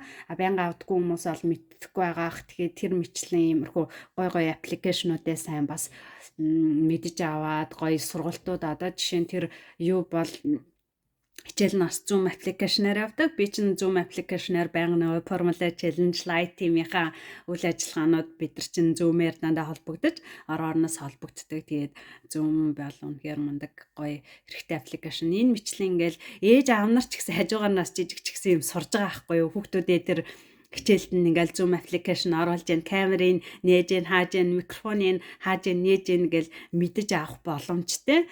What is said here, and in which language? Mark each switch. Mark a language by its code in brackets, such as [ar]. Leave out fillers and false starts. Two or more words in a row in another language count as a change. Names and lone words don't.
[mn] Байнга авдаггүй хүмүүс бол мэддэггүй байгаа. Тэгэхээр тэр мэтлэн иймэрхүү гой аппликейшнуудаа сайн бас мэдж аваад гоё сургалтууд одоо жишээ нь тэр юу бол хичээл нь бас Zoom аппликейшнээр явдаг. Би чинь Zoom аппликейшнээр байнга нөгөө формула [en] challenge light team- [mn] ийнхаа үйл ажиллагаанууд бид нар чинь Zoom-ээр дандаа холбогдож орноос холбогддог. Тэгээд Zoom бол үнэхээр мундаг гоё хэрэгтэй аппликейшн. Энэ мэтлэн ингээл ээж аав нар ч гэсэн хажуугаарнаас жижиг ч гэсэн юм сурж байгаа байхгүй юу? Хүүхдүүдээ тэр хичээлд нь ингээл Zoom аппликейшн оруулж яан камерын нээж яан хааж яан микрофоныг хааж яан нээж яан гэл мэдэж авах боломжтой.